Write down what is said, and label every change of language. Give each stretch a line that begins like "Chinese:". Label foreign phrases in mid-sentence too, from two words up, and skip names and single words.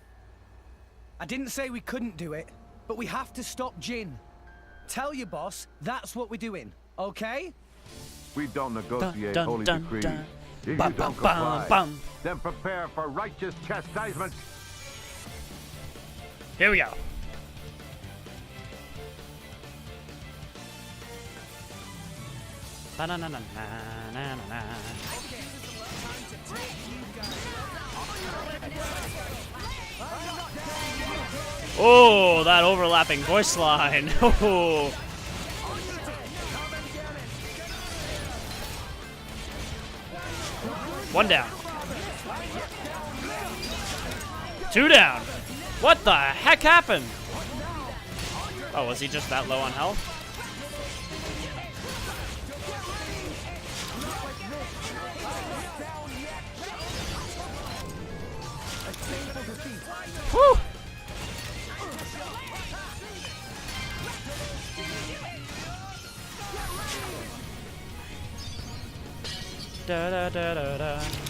English: I didn't say we couldn't do it, but we have to stop Jin. Tell your boss that's what we're doing, okay? We don't negotiate Dun, dun, holy dun, decrees. dun. If you Bum, don't bum, comply, bum. then prepare for righteous chastisement. Here we go. Ba-na-na-na-na-na-na-na. Oh, that overlapping voice line. Oh. One down. Two down. What the heck happened? Oh, was he just that low on health? Whew! Da da da da da.